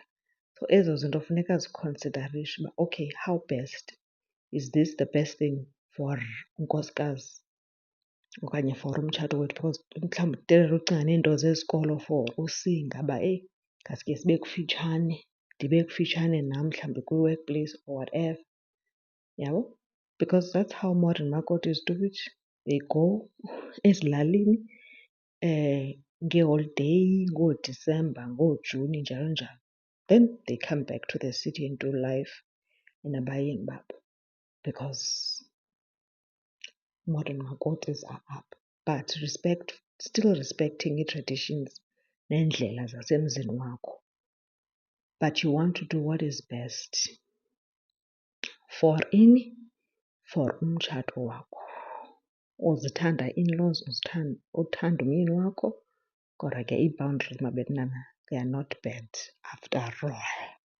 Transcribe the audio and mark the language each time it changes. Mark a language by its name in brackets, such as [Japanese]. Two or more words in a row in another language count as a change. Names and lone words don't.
[Xhosa] So ezo zinto funeka azikhonsidarishe uba [English] okay, how best is this the best thing for [Xhosa] unkosikazi okanye for umtshato wethu, because mhlawumbi uTirelo ucinga neento zesikolo for usinga uba ngaske sibe kufitshane, ndibe kufitshane nam mhlawumbi kwi-workplace [English] or whatever. [Xhosa] Yabo? [English] Because that's how modern makotis do it. They go [Xhosa] ezilalini ngeeholideyi, ngooDisemba, ngooJuni, njalo njalo. [English] Then they come back to the city and do life [Xhosa] enabayeni babo [English] because modern makotis are up. But still respecting ii-traditions [Xhosa] neendlela zasemzini wakho. [English] But you want to do what is best for for [Xhosa] umtshato wakho. Uzithanda in-laws, uthanda umyeni wakho, kodwa ke ii-boundaries mabetnana, [English] they are not bad after all.